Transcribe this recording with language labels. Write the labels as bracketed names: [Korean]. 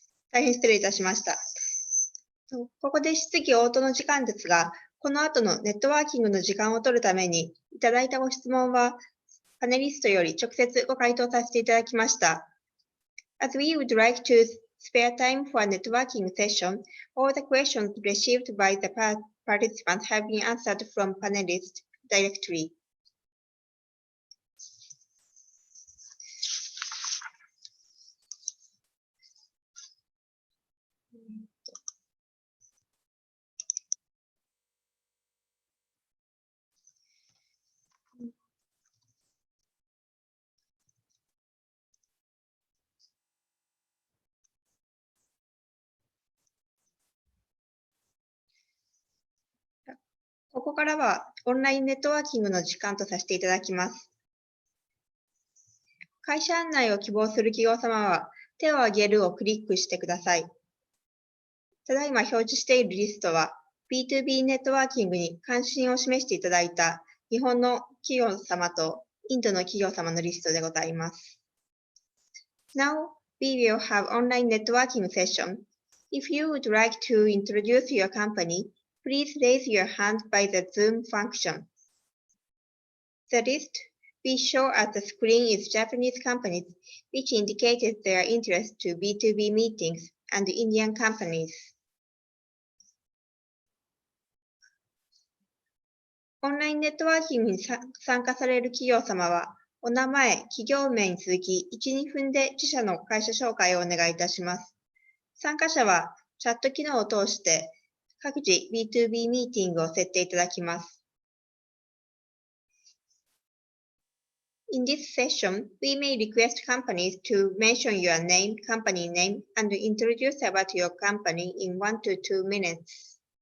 [Japanese] 大変失礼いたしました。ここで質疑応答の時間ですが、この後のネットワーキングの時間を取るために、いただいたご質問は、パネリストより直接ご回答させていただきました。 [English] As we would like to spare time for a networking session, all the questions received by the participants have been answered from panelists directly. [Japanese] ここからはオンラインネットワーキングの時間とさせていただきます。会社案内を希望する企業様は、手を挙げるをクリックしてください。ただいま表示しているリストは、B2B ネットワーキングに関心を示していただいた日本の企業様とインドの企業様のリストでございます。 [English] Now, we will have online networking session. If you would like to introduce your company, please raise your hand by the Zoom function. The list we show at the screen is Japanese companies, which indicated their interest to B2B meetings, and Indian companies. [Japanese] オンラインネットワーキングに参加される企業様は、お名前、企業名に続き、1、2分で自社の会社紹介をお願いいたします。参加者は、チャット機能を通して、各自 B2B ミーティングを設定いただきます。 [English] In this session, we may request companies to mention your name, company name, and introduce about your company in 1 to 2 minutes.